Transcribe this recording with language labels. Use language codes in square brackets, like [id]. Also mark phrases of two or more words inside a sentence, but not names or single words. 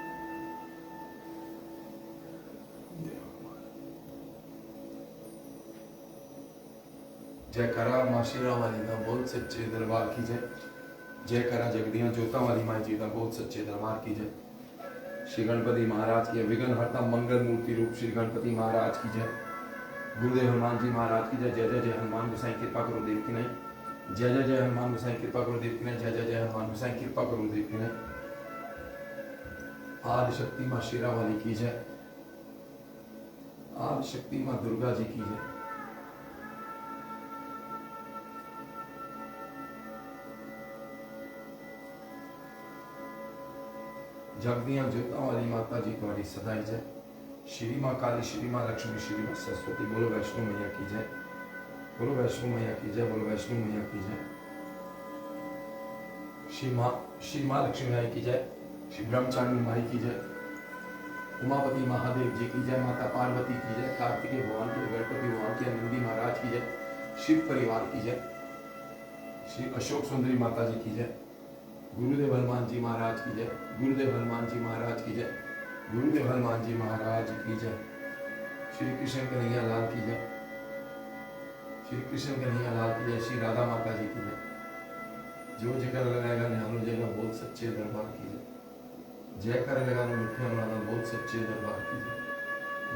[hi] जयकारा मां शेरा वाली का बहुत सच्चे दरबार की जय, जयकारा जगदियां जोता वाली माई जी का बहुत सच्चे दरबार की जय, श्री गणपति महाराज की विघ्न हरता मंगल मूर्ति रूप श्री गणपति महाराज की जय, गुरुदेव हनुमान जी महाराज की जय, जय जय जय हनुमान गोसाई कृपा करो देव की नहीं, जय जय जय हनुमान गोसाई कृपा करो देव की नहीं, जय जय जय हनुमान गोसाई कृपा करो देव की नहीं। आदि शक्ति माँ शेरा वाली की जय, आदि शक्ति माँ दुर्गा जी की जय, जगदियां जोता वाली माता जी तुम्हारी सदाई जय, श्री माँ काली, श्री माँ लक्ष्मी, श्री माँ सरस्वती, बोलो वैष्णो मैया की जय, बोलो वैष्णो मैया की जय, बोलो वैष्णो मैया की जय, श्री माँ लक्ष्मी माई की जय, श्री ब्रह्मचारिणी माई की जय, उमापति महादेव जी की जय, माता पार्वती की जय, कार्तिकेय भगवान की, गणपति भगवान की, नंदी महाराज की जय, शिव परिवार की जय, श्री अशोक सुंदरी माता जी की जय, गुरुदेव हनुमान जी महाराज की जय, गुरुदेव हनुमान जी महाराज की जय, गुरुदेव हनुमान जी महाराज की जय, श्री कृष्ण कन्हैया लाल की जय, श्री कृष्ण कन्हैया लाल की जय, श्री राधा माता जी की जय, जो जगह लगाएगा न्यानो जगह बहुत सच्चे दरबार की जय, जय कर लगाना मिठिया बनाना बहुत सच्चे दरबार की जय।